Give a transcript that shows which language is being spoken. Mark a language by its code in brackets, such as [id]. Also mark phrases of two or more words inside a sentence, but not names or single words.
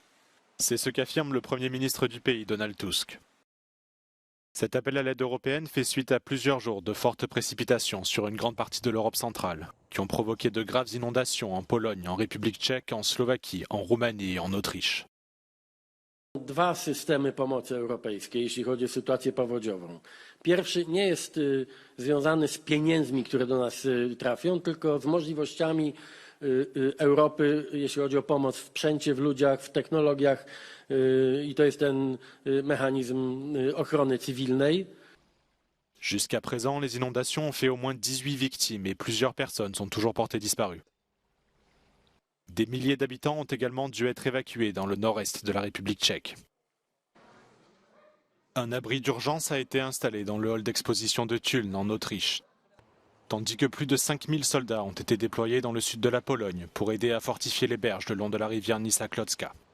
[fr] C'est ce qu'affirme le Premier ministre du pays, Donald Tusk. Cet appel à l'aide européenne fait suite à plusieurs jours de fortes précipitations sur une grande partie de l'Europe centrale, qui ont provoqué de graves inondations en Pologne, en République tchèque, en Slovaquie, en Roumanie et en Autriche. [pl] Dwa systemy pomocy europejskiej, jeśli chodzi o sytuację powodziową. Pierwszy nie jest związany z pieniędzmi, które do nas trafią, tylko z możliwościami Europy, jeśli chodzi o pomoc w sprzęcie, w ludziach, w technologiach i to jest ten mechanizm ochrony cywilnej. [fr] Jusqu'à présent, les inondations ont fait au moins 18 victimes et plusieurs personnes sont toujours portées disparues. Des milliers d'habitants ont également dû être évacués dans le nord-est de la République tchèque. Un abri d'urgence a été installé dans le hall d'exposition de Tulln en Autriche, tandis que plus de 5000 soldats ont été déployés dans le sud de la Pologne pour aider à fortifier les berges le long de la rivière Nysa Klodzka.